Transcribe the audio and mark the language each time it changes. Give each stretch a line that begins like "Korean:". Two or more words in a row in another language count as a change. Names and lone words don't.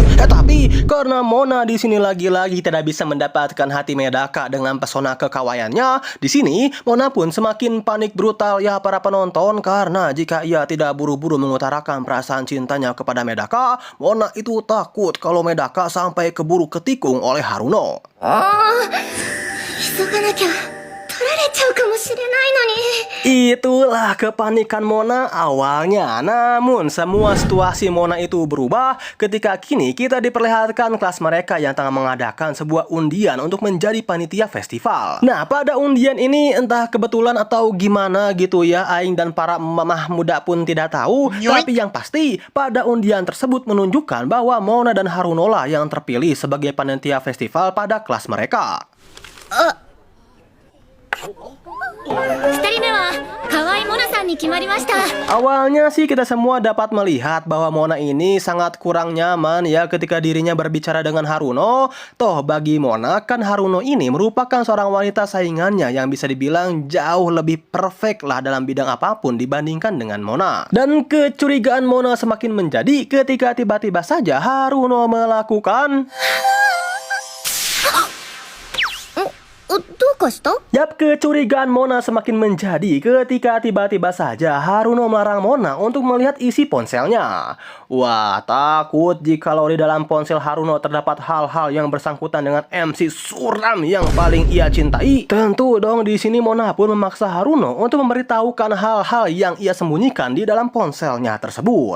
Indonesian: Tapi karena Mona di sini lagi-lagi tidak bisa mendapatkan hati Medaka dengan pesona kekawaiannya, di sini Mona pun semakin panik brutal ya para penonton karena jika ia tidak buru-buru mengutarakan perasaan cintanya kepada Medaka, Mona itu takut kalau Medaka sampai keburu ketikung oleh Haruno.
Japanese: 急がなきゃ。取られちゃうかもしれないのに。
Indonesian: Itulah kepanikan Mona awalnya. Namun semua situasi Mona itu berubah ketika kini kita diperlihatkan kelas mereka yang tengah mengadakan sebuah undian untuk menjadi panitia festival. Nah, pada undian ini entah kebetulan atau gimana gitu ya, aing dan para mamah muda pun tidak tahu. Tapi yang pasti pada undian tersebut menunjukkan bahwa Mona dan Haruno lah yang terpilih sebagai panitia festival pada kelas mereka.
Japanese: 二人目は河合モナさんに決まりました。
Indonesian: Awalnya sih kita semua dapat melihat bahwa Mona ini sangat kurang nyaman ya ketika dirinya berbicara dengan Haruno. Toh bagi Mona kan Haruno ini merupakan seorang wanita saingannya yang bisa dibilang jauh lebih perfect lah dalam bidang apapun dibandingkan dengan Mona. Dan kecurigaan Mona semakin menjadi ketika tiba-tiba saja Haruno melakukan...
Japanese: どうかした？
Indonesian: Yap, kecurigaan Mona semakin menjadi ketika tiba-tiba saja Haruno melarang Mona untuk melihat isi ponselnya. Wah, takut jikalau di dalam ponsel Haruno terdapat hal-hal yang bersangkutan dengan MC suram yang paling ia cintai. Tentu dong di sini Mona pun memaksa Haruno untuk memberitahukan hal-hal yang ia sembunyikan di dalam ponselnya tersebut.